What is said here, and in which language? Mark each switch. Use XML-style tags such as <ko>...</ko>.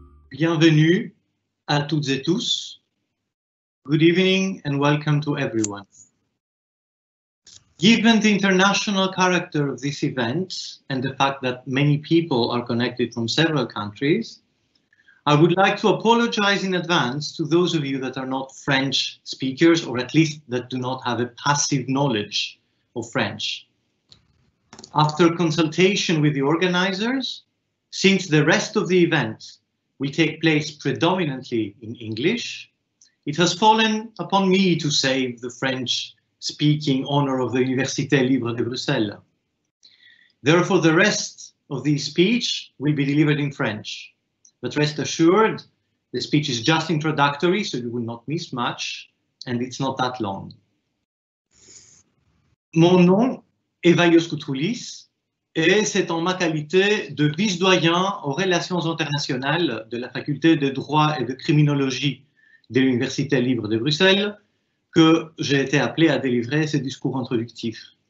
<fr>Bienvenue à toutes et tous.</fr> <en>Good evening and welcome to everyone. Given the international character of this event and the fact that many people are connected from several countries, I would like to apologize in advance to those of you that are not French speakers, or at least that do not have a passive knowledge of French. After consultation with the organizers, since the rest of the event will take place predominantly in English, it has fallen upon me to save the French-speaking honor of the Université Libre de Bruxelles. Therefore, the rest of the speech will be delivered in French. But rest assured, the speech is just introductory, so you will not miss much, and it's not that long.</en> <fr>Mon nom est Vaios Koutroulis, et c'est en ma qualité de vice-doyen aux relations internationales de la faculté de droit et de criminologie de l'Université libre de Bruxelles que j'ai été appelé à délivrer ce discours introductif.</fr>